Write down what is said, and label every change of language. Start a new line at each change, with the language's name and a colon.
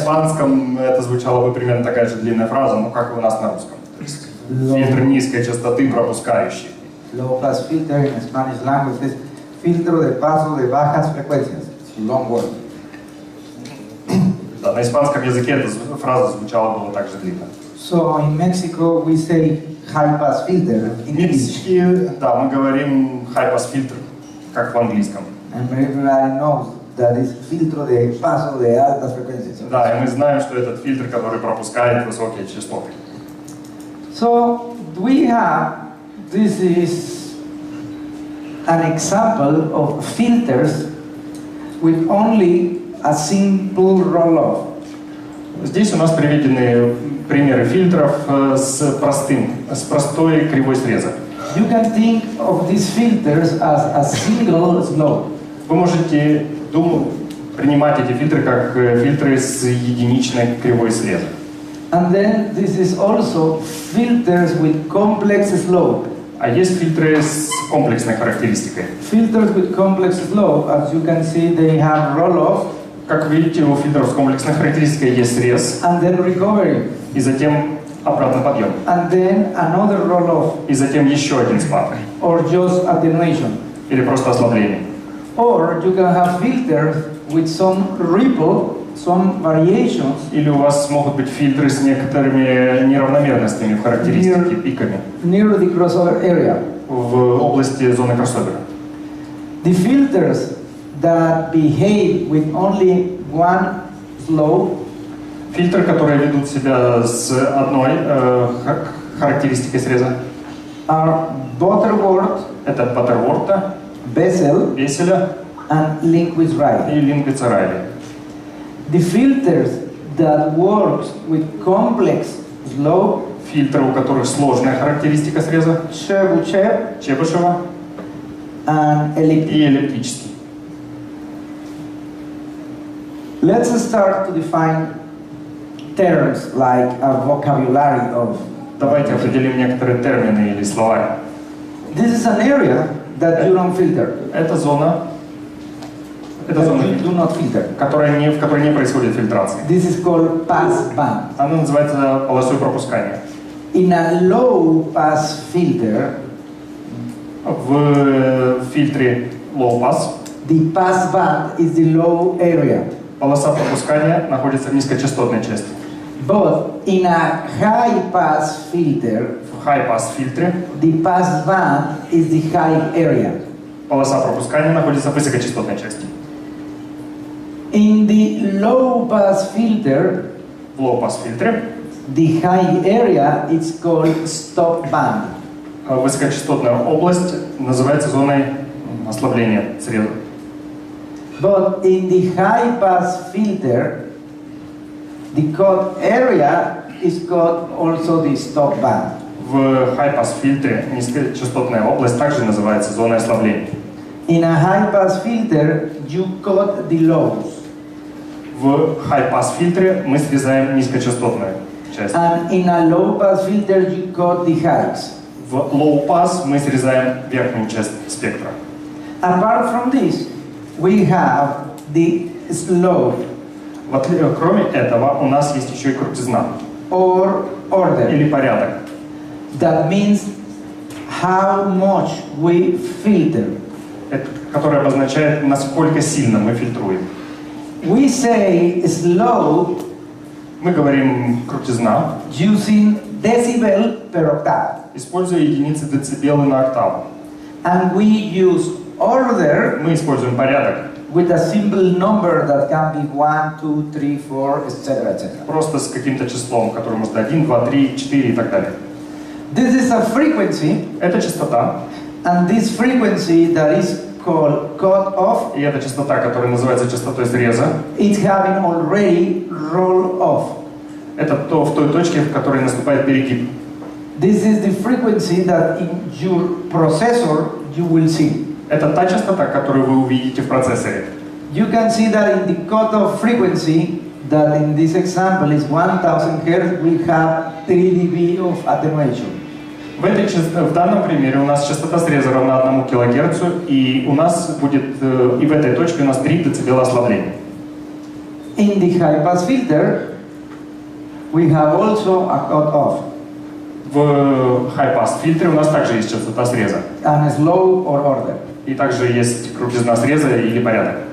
Russian: испанском это звучало бы примерно такая же длинная фраза, ну как и у нас на русском. То есть фильтр низкой частоты, пропускающий.
English: low pass filter in Spanish language is
Spanish: filtro de paso de bajas frecuencias.
English: It's a long word.
Russian: Да, на испанском языке эта фраза звучала было так же длинно.
English: So in Mexico we say high pass filter
Russian: В
English: in English.
Russian: Мексике, да, мы говорим high pass фильтр, как в английском.
English: And everybody knows that is
Spanish: filtro de paso de altas frecuencias.
Russian: Да, и мы знаем, что этот фильтр, который пропускает высокие частоты.
English: So we have, this is an example of filters with only a simple roll-off.
Russian: Здесь у нас приведены примеры фильтров с простой кривой среза.
English: You can think of these filters as a single slope.
Russian: Вы можете принимать эти фильтры как фильтры с единичной кривой среза.
English: And then this is also filters with complex slope.
Russian: А есть фильтры с комплексной характеристикой.
English: Filters with complex slope, as you can see, they have roll-off
Russian: Как видите, у фильтров с комплексной характеристикой есть срез,
English: and then recovery,
Russian: и затем обратный подъем,
English: and then another roll-off,
Russian: и затем еще один спад,
English: or just attenuation.
Russian: или просто ослабление.
English: Or you can have filters with some ripple, some variations
Russian: Или у вас могут быть фильтры с некоторыми неравномерностями в характеристике, пиками
English: near the crossover area.
Russian: в области зоны кроссовера.
English: The filters that behave with only one slope
Russian: Фильтры, которые ведут себя с одной характеристикой среза,
English: are Butterworth,
Russian: это Баттерворта,
English: Bessel,
Russian: Веселя
English: and Lindquist-Wright.
Russian: и Лингвица-Райли.
English: The filters that works with complex slow,
Russian: фильтры, у которых сложная характеристика среза, Чебышева
English: and elliptic.
Russian: и эллиптический.
English: Let's start to define terms like a vocabulary of.
Russian: Давайте определим некоторые термины или слова.
English: This is an area that you don't filter.
Russian: Это зона,
English: You do not filter.
Russian: в которой не происходит фильтрации.
English: This is called pass band.
Russian: Она называется полосой пропускания.
English: In a low pass filter,
Russian: В фильтре low pass
English: the pass band is the low area.
Russian: полоса пропускания находится в низкочастотной части.
English: But in a high pass filter,
Russian: В high pass фильтре
English: the pass band is the high area.
Russian: полоса пропускания находится в высокочастотной части.
English: In the low pass filter,
Russian: В low pass фильтре
English: the high area is called stop band.
Russian: высокочастотная область называется зоной ослабления среза.
English: But in the high pass filter, the cut area is called also the stop band.
Russian: В high pass фильтре низкочастотная область также называется зоной ослабления.
English: In a high pass filter, you cut the lows.
Russian: В high pass фильтре мы срезаем низкочастотную часть.
English: And in a low pass filter, you cut the highs.
Russian: В low pass мы срезаем верхнюю часть спектра.
English: Apart from this, we have the slope
Russian: Кроме этого, у нас есть еще и крутизна
English: or order.
Russian: или порядок.
English: That means how much we filter.
Russian: Который обозначает, насколько сильно мы фильтруем.
English: We say slow
Russian: Мы говорим крутизна,
English: using decibel per octave.
Russian: используя единицы децибелы на октаву.
English: And we use order
Russian: Мы используем порядок
English: with a simple number that can be 1, 2, 3, 4, etc., etc.
Russian: просто с каким-то числом, которое может быть 1, 2, 3, 4 и так далее.
English: This is a frequency,
Russian: Это частота,
English: and this frequency that is called cut off,
Russian: и это частота, которая называется частотой среза.
English: it's having already roll off.
Russian: Это в той точке, в которой наступает перегиб.
English: This is the frequency that in your processor you will see.
Russian: Это та частота, которую вы увидите в процессоре.
English: You can see that in the cutoff frequency, that in this example is 1000 Hz, we have 3 dB of attenuation.
Russian: В данном примере у нас частота среза равна 1 кГц, и у нас будет, и в этой точке у нас 3 дБ ослабления.
English: In the high pass filter, we have also a cutoff.
Russian: В high pass фильтре у нас также есть частота среза.
English: And slow or order.
Russian: И также есть крутизна среза или порядок.